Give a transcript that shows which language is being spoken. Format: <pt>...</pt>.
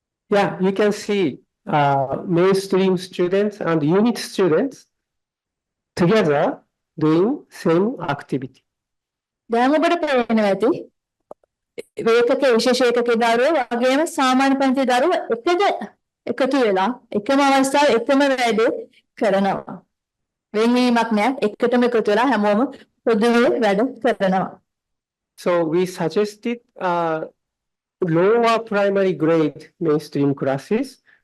<en>Yeah, you can see mainstream students and unit students together doing same activity.</en> <si>දැන් ඔබට පේනවා ඇති වේකක විශේෂ ඒකකේ දරුවෝ වගේම සාමාන්‍ය පන්ති දරුවෝ එකතු වෙලා එකම අවස්ථාවේ එකම වැඩේ කරනවා. වෙනවීමක් නැහැ. එකටම එකතු වෙලා හැමෝම පොදුවේ වැඩ කරනවා.</si> <en>So we suggested lower primary grade mainstream classes.</en>